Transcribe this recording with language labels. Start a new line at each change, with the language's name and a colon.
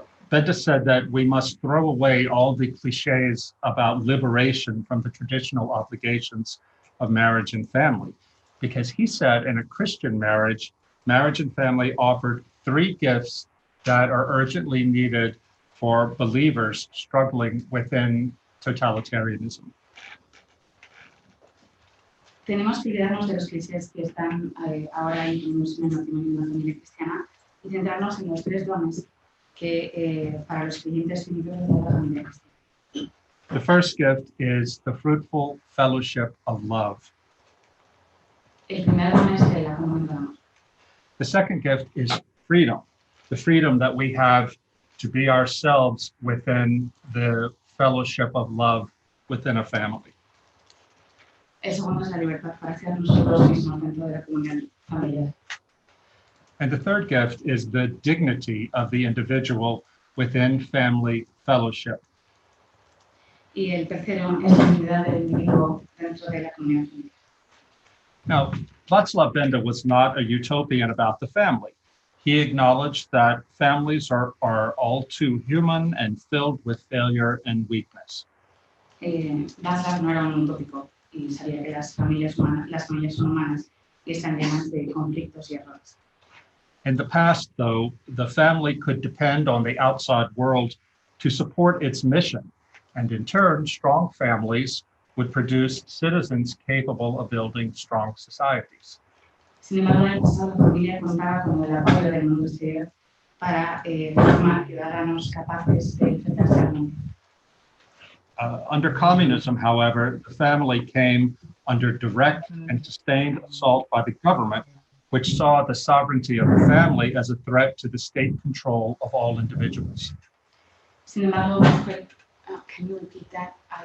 English: Benda said that we must throw away all the cliches about liberation from the traditional obligations of marriage and family, because he said in a Christian marriage, marriage and family offered 3 gifts that are urgently needed for believers struggling within totalitarianism.
Spanish: Tenemos que olvidarnos de los clichés que están ahora incluidos en el matrimonio de una familia cristiana y centrarnos en los 3 dones que para los creyentes finitos de toda la familia cristiana.
English: The first gift is the fruitful fellowship of love.
Spanish: El primer don es la comunión de amor.
English: The second gift is freedom, the freedom that we have to be ourselves within the fellowship of love within a family.
Spanish: El segundo es la libertad para ser nosotros mismos dentro de la comunión familiar.
English: And the third gift is the dignity of the individual within family fellowship.
Spanish: Y el tercero es la dignidad del individuo dentro de la comunión familiar.
English: Now, Václav Benda was not a utopian about the family. He acknowledged that families are all too human and filled with failure and weakness.
Spanish: Václav no era un utópico y sabía que las familias son humanas y están llenas de conflictos y errores.
English: In the past, though, the family could depend on the outside world to support its mission, and in turn, strong families would produce citizens capable of building strong societies.
Spanish: Sin embargo, en el pasado, la familia contaba con el apoyo del mundo exterior para formar ciudadanos capaces de enfrentarse al mundo.
English: Under communism, however, the family came under direct and sustained assault by the government, which saw the sovereignty of the family as a threat to the state control of all individuals.
Spanish: Sin embargo,
English: can you repeat that?